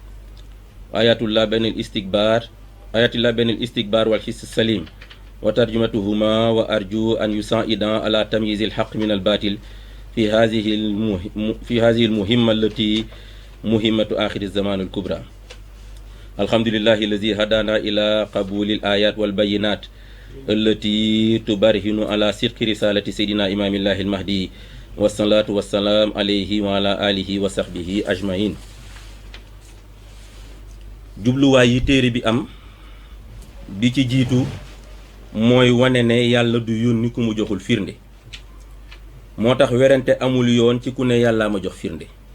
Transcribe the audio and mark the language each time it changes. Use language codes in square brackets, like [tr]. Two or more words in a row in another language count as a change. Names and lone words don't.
[ar] والحس السليم وترجمتهما، وأرجو أن يساعدا على تمييز الحق من الباطل في هذه المهمة التي مهمة آخر الزمان الكبرى. الحمد لله الذي هدانا إلى قبول الآيات والبينات التي تبرهن على صدق رسالة سيدنا إمام الله المهدي والصلاة والسلام عليه وعلى آله وصحبه أجمعين. [wo] jubluwaay yi téere bi am bi ci jiitu mooy wane ne yàlla du yónni ku mu joxul firnde, moo tax werante amul yoon ci ku ne yàllaa ma jox firnde.